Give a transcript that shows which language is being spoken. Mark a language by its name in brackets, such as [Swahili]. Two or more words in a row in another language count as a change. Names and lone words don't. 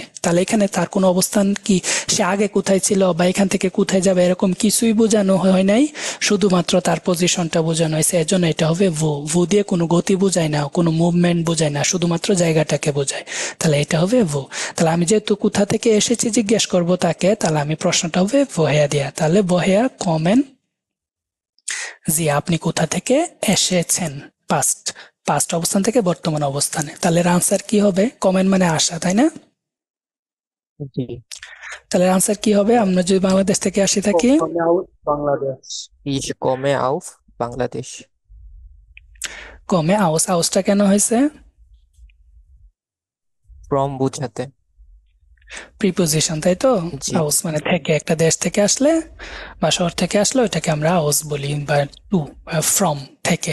[Bangla] তাহলে এখানে তার কোনো অবস্থান কি, সে আগে কোথায় ছিল বা এখান থেকে কোথায় যাবে, এরকম কিছুই বোঝানো হয় নাই, শুধুমাত্র তার পজিশনটা বোঝানো হয়েছে। এর জন্য এটা হবে wo দিয়ে কোনো গতি বোঝায় না, কোনো মুভমেন্ট বোঝায় না, শুধুমাত্র জায়গাটাকে বোঝায়। তাহলে এটা হবে wo। তাহলে আমি যেহেতু কোথা থেকে এসেছি জিজ্ঞেস করব তাকে, তাহলে আমি প্রশ্নটা হবে woher দিয়া। [German] তাহলে woher kommen Sie, [Bangla] আপনি কোথা থেকে এসেছেন, পাস্ট অবস্থান থেকে বর্তমান অবস্থানে। তাহলে আনসার কি হবে? কমেন মানে আসা, তাই না? জি। তাহলে আনসার কি হবে? আমরা যদি বাংলাদেশ থেকে আসি থাকি, বাংলাদেশ। [German] Ich komme auf Bangladesh। komme aus, [Bangla] আউসটা কেন হয়েছে? ফ্রম বুঝাতে। প্রিপোজিশন, তাই তো? জি। আউস মানে থেকে, একটা দেশ থেকে আসলে বা শহর থেকে আসলে ওইটাকে আমরা আউস বলি, বা [English] to, from, [Bangla] থেকে।